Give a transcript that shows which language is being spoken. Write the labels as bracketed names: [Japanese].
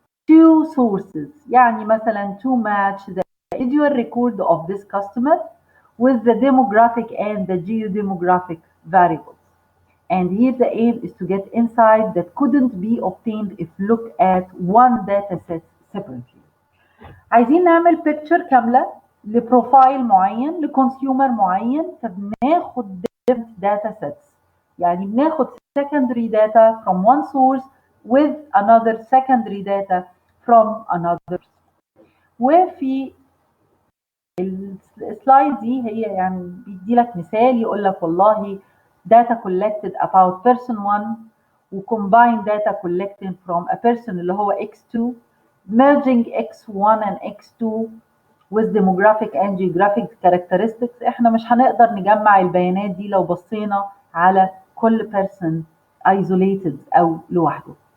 [English] two sources. [Arabic] يعني مثلا [English] to match the individual record of this customer with the demographic and the geodemographic variables. And here the aim is to get insight that couldn't be obtained if looked at one data set separately. [Arabic] عايزين نعمل picture كاملة لبروفايل معين لكونسيومر معين، فبناخد [English] different data sets. [Arabic] يعني بناخد [English] secondary data from one source with another secondary data from another. [Arabic] وفي السلايد دي هي يعني بيدي لك مثال، يقول لك والله [English] data collected about person 1 و combined data collected from a person [Arabic] اللي هو [English] x2 merging x1 and x2 with demographic and geographic characteristics. [Arabic] احنا مش هنقدر نجمع البيانات دي لو بصينا على كل [English] person isolated [Arabic] أو لوحده.